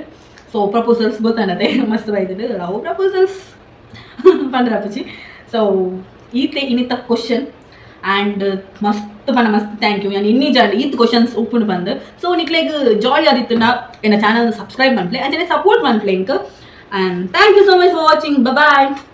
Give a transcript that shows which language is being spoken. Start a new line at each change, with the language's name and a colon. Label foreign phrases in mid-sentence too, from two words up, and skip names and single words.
Tulu: ಸೊ ಪ್ರಪೋಸಲ್ಸ್ ಗೊತ್ತಾನದೆ ಮಸ್ತ್ ಬೈದುಂಡು
English: love proposals
Tulu: ಪಂದ್ರಪುಜಿ. ಸೊ ಈತೆ ಇನ್ನಿತ್ತ ಕ್ವಶನ್ ಆ್ಯಂಡ್ ಮಸ್ತ್ ಪಂಡ ಮಸ್ತ್
English: thank you.
Tulu: ನಾನು ಇನ್ನಿ ಜಾಡಿ ಈತ್ ಕ್ವಶನ್ಸ್ ಉಪ್ಪುಂಡು ಬಂದು. ಸೊ ನಿಕ್ಲೆಗ್ ಜಾಲಿ ಆದಿತ್ತು ನಾ ಎನ್ನ
English: channel subscribe
Tulu: ಮನ್ಪ್ಲೆ ಅಂಚನೆ ಸಪೋರ್ಟ್ ಮನ್ಪ್ಲೆ ಇಂಕ್.
English: And thank you so much for watching. Bye bye.